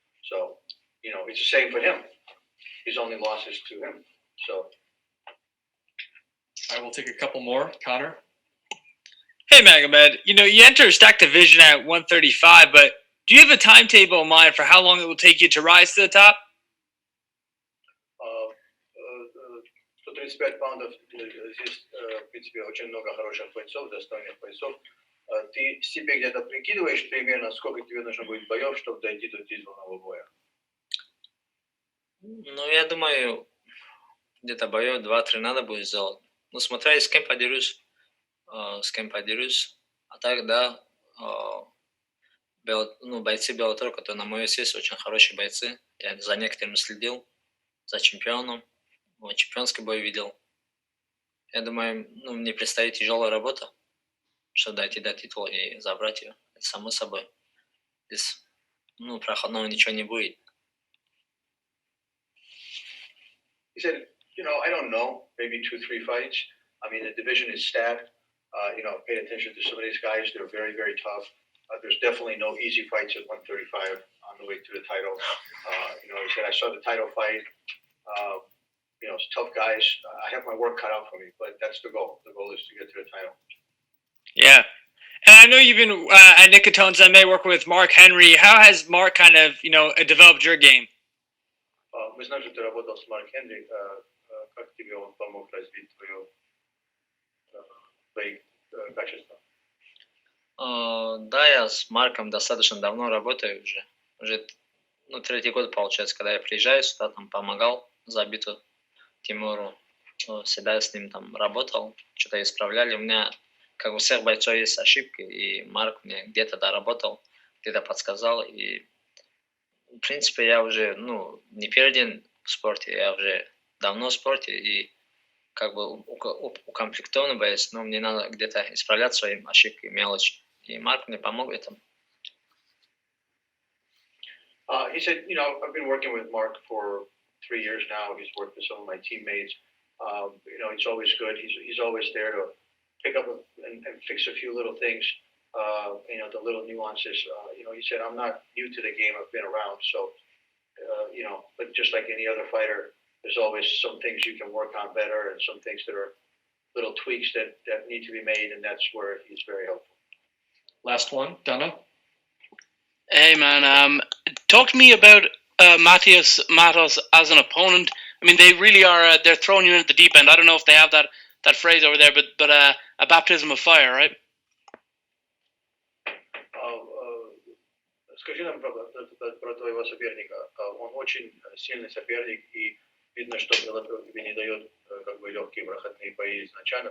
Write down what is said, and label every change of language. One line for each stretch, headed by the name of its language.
English: So, it's the same for him. His only losses to him. So, I will take a couple more. Connor? Hey, Magomed. You enter a stacked division at 135, but do you have a timetable in mind for how long it will take you to rise to the top?
Russian: 135 паундов, здесь, в принципе, очень много хороших бойцов, достойных бойцов. Ты себе где-то прикидываешь примерно, сколько тебе нужно будет боев, чтобы дойти до титульного боя? Ну, я думаю, где-то боев 2-3 надо будет сделать. Ну, смотря с кем подерусь. А так, да, бойцы Bellator, которые на мою вес есть, очень хорошие бойцы. Я за некоторыми следил, за чемпионом, чемпионский бой видел. Я думаю, мне предстоит тяжелая работа, чтобы дойти до титула и забрать ее. Это само собой. Здесь, проходного ничего не будет.
English: He said, I don't know, maybe 2-3 fights. I mean, the division is stacked. Pay attention to some of these guys. They're very, very tough. There's definitely no easy fights at 135 on the way to the title. He said, I saw the title fight. It's tough guys. I have my work cut out for me, but that's the goal. The goal is to get to the title. Yeah. And I know you've been at Nicatone's MMA working with Mark Henry. How has Mark kind of, developed your game?
Russian: Мы знаем, что ты работал с Марк Хенри. Как тебе он помог развить твои качества? Да, я с Марком достаточно давно работаю уже. Уже третий год получается, когда я приезжаю сюда, там помогал забиту Тимуру. Всегда с ним там работал, что-то исправляли. У меня, как у всех бойцов, есть ошибки, и Марк мне где-то доработал, где-то подсказал. И, в принципе, я уже, не первый день в спорте, я уже давно в спорте, и как бы укомплектованный боец, но мне надо где-то исправлять свои ошибки, мелочи. И Марк мне помог в этом.
English: He said, I've been working with Mark for 3 years now. He's worked with some of my teammates. He's always good. He's always there to pick up and fix a few little things. The little nuances. He said, I'm not new to the game. I've been around. So, but just like any other fighter, there's always some things you can work on better and some things that are little tweaks that need to be made, and that's where he's very helpful. Last one. Donna? Hey, man. Talk to me about Matos as an opponent. I mean, they really are. They're throwing you into the deep end. I don't know if they have that phrase over there, but a baptism of fire, right?
Russian: Скажи нам про твоего соперника. Он очень сильный соперник, и видно, что Bellator тебе не дает легкие проходные бои изначально.